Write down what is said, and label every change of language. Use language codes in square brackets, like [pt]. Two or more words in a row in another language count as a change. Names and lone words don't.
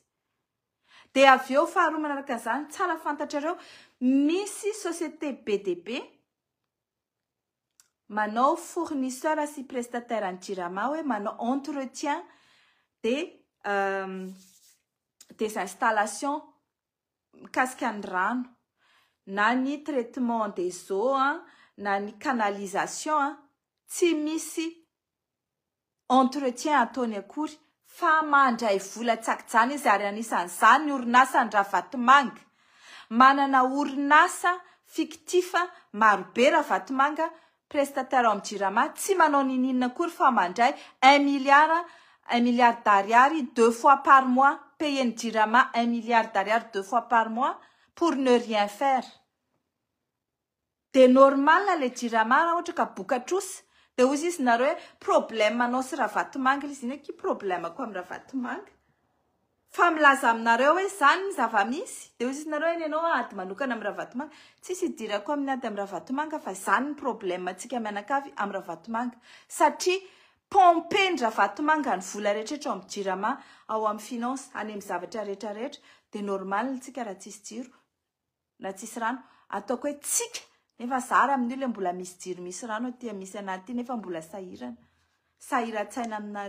[mg] De avy eo faharoa manaraka an'izany, tsara fantatrareo misy société BDP manao fournisseur sy prestataire ny jirama hoe manao [fr] entretien des [mg] installations mikasika ny rano na ny [fr] traitement des eaux [mg] na ny canalisation tsy misy entretien ataony akory fa mandray vola tsakijany izy ary anisan'izany ny orinasa ny Ravatomanga manana orinasa fictifa marobe Ravatomanga prestataire amin'ny jirama tsy manao ninina akory fa mandray [fr] 1 milliard d'ariary 2 fois par mois [mg] payer ny jirama [fr] 1 milliard d'ariary 2 fois par mois pour ne rien faire. [mg] De normal le jirama raha ohatra ka bokatrosa de hozy izy nareo hoe problème anao sy Ravatomanga izy iny ki problème ko amin'ny Ravatomanga fa milaza aminareo hoe zany ny zava-misy de hozy izy nareo eny ianao ady manokana amin'ny Ravatomanga tsisy idirako amin'ny ady amin'ny Ravatomanga fa zany ny problème antsika mianakavy amin'ny Ravatomanga satria pomper ny Ravatomanga ny vola rehetra amin'ny jirama ao amin'ny finance any amin'ny zavatra rehetra de normal tsika raha tsisy jiro na tsisy rano ataoko hoe tsika nefa zara amin'ny le mbola misy jiro misy rano aty misy anaty nefa mbola sahiran-tsaina aminareo.